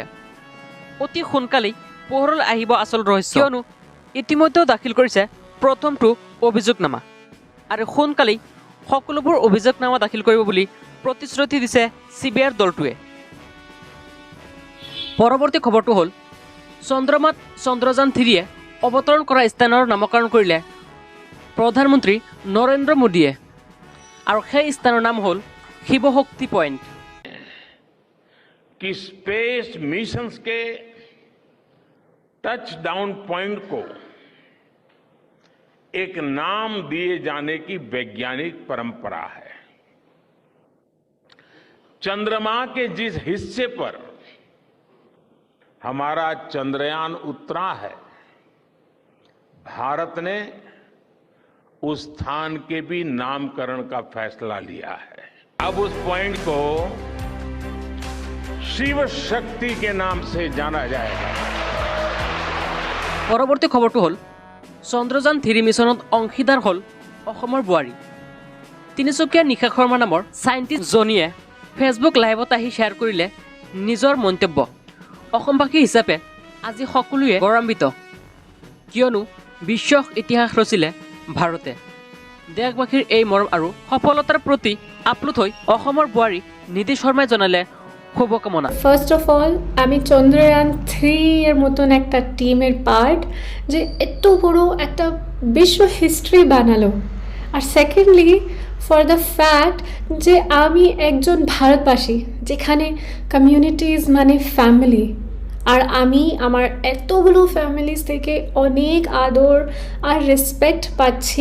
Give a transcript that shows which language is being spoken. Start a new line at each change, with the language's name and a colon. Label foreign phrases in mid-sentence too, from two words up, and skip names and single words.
Assamese: অতি সোনকালেই পোহৰলৈ আহিব আচল ৰহস্য, কিয়নো ইতিমধ্যেও দাখিল কৰিছে প্ৰথমটো অভিযোগনামা আৰু সোনকালেই সকলোবোৰ অভিযোগনামা দাখিল কৰিব বুলি প্ৰতিশ্ৰুতি দিছে CBIৰ দলটোৱে। পৰৱৰ্তী খবৰটো হ'ল চন্দ্ৰমাত চন্দ্ৰযান 3য়ে অৱতৰণ কৰা স্থানৰ নামকৰণ কৰিলে প্ৰধানমন্ত্ৰী নৰেন্দ্ৰ মোদীয়ে, আৰু সেই স্থানৰ নাম হ'ল শিৱশক্তি পইণ্ট।
Hindi: कि
English: space missions
Hindi: के
English: touch down point
Hindi: को एक नाम दिए जाने की वैज्ञानिक परंपरा है। चंद्रमा के जिस हिस्से पर हमारा चंद्रयान उतरा है, भारत ने उस स्थान के भी नामकरण का फैसला लिया है। अब उस पॉइंट को शिव शक्ति के नाम से जाना जाएगा।
Assamese: পৰৱৰ্তী খবৰটো হ'ল চন্দ্ৰযান 3 মিছনত অংশীদাৰ হ'ল অসমৰ বোৱাৰী। তিনিচুকীয়াৰ নিশা শৰ্মা নামৰ চাইণ্টিষ্ট জনীয়ে ফেচবুক লাইভত আহি শ্বেয়াৰ কৰিলে নিজৰ মন্তব্য। অসমবাসী হিচাপে আজি সকলোৱে গৌৰৱান্বিত, কিয়নো বিশ্ব ইতিহাস ৰচিলে ভাৰতে। দেশবাসীৰ এই মৰম আৰু সফলতাৰ প্ৰতি আপ্লুত হৈ অসমৰ বোৱাৰী নিধি শৰ্মাই জনালে শুভকামনা।
English: first of all
Bangla: আমি চন্দ্রয়ান 3 এর মতন একটা টিমের পার্ট যে এত বড় একটা বিশ্ব হিস্ট্রি বানালো, আর
English: secondly for the fact
Bangla: যে আমি একজন ভারতবাসী যেখানে কমিউনিটিজ মানে ফ্যামিলি, আর আমি আমার এতগুলো ফ্যামিলিজ থেকে অনেক আদর আর রেসপেক্ট পাচ্ছি।